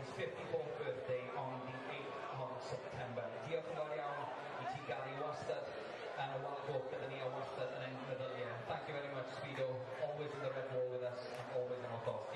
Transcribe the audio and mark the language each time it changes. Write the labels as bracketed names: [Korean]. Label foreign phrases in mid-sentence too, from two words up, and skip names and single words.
[English] 54th birthday on the 8th of September. [Welsh] Diolch yn fawr iawn I ti gael ei wastad yn y walk gyda ni a wastad yn ein meddyliau. [English] Thank you very much, Speedo. Always in the red wall with us and always in our thoughts.